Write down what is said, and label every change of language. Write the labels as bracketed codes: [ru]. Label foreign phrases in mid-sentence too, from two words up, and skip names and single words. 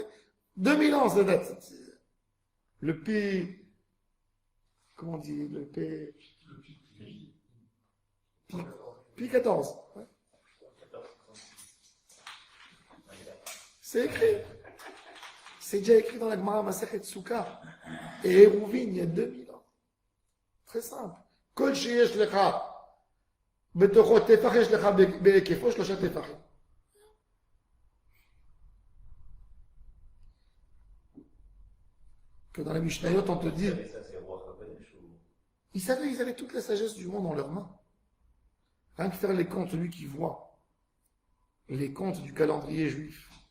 [fr] 2000 ans, ça date. Le P, comment on dit, le P 14. Ouais. C'est écrit. C'est déjà écrit dans la Gemara Masechet Souka. Et Hérouvine, il y a 2000 ans. Très simple. [he] כל שיש לך בתוכו טפח יש לך בהיקפו 3 טפחים. [fr] Que dans la Mishnayot, on te dit, ils avaient toute la sagesse du monde en leurs mains. Rien que faire les comptes, celui qui voit les comptes du calendrier juif.